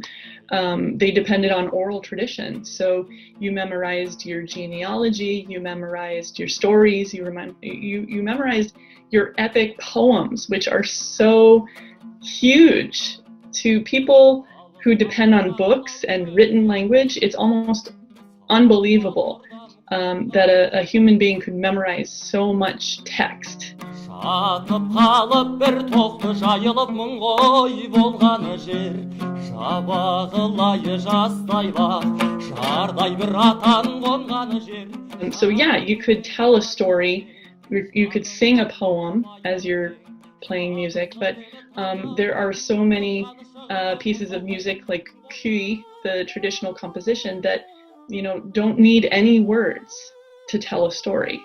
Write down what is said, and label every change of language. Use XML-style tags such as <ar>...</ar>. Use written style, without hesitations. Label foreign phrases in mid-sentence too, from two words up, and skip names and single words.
<en>They depended on oral tradition. So you memorized your genealogy, you memorized your stories, you memorized your epic poems, which are so huge to people who depend on books and written language. It's almost unbelievable that a human being could memorize so much text.</en> <kk>Жатып қалып бір тоқты жайылып мың қой болғаны жер, жабағылай жастайла жардай бір атан қонғаны жер.</kk> <en>So yeah, you could tell a story, you could sing a poem as you're playing music, but there are so many pieces of music like kyl, the traditional composition, that don't need any words to tell a story.</en>